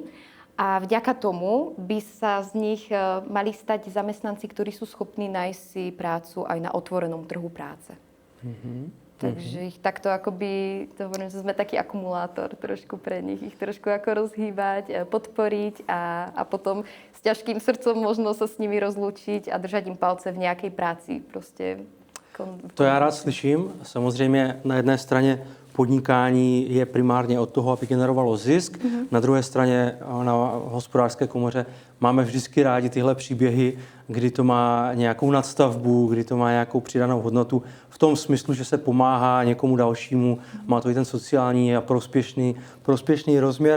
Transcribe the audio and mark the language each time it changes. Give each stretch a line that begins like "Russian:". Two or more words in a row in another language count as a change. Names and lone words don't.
Slovak: A vďaka tomu by sa z nich mali stať zamestnanci, ktorí sú schopní nájsť si prácu aj na otvorenom trhu práce. Takže ich takto akoby, to hovorím, že sme taký akumulátor trošku pre nich, ich trošku ako rozhýbať, podporiť a potom s ťažkým srdcom možno sa s nimi rozlúčiť a držať im palce v nejakej práci.
Czech: Prostě. To já rád slyším. Samozřejmě na jedné straně podnikání je primárně od toho, aby generovalo zisk. Na druhé straně na hospodářské komoře máme vždycky rádi tyhle příběhy, kdy to má nějakou nadstavbu, kdy to má nějakou přidanou hodnotu v tom smyslu, že se pomáhá někomu dalšímu, má to i ten sociální a prospěšný rozměr.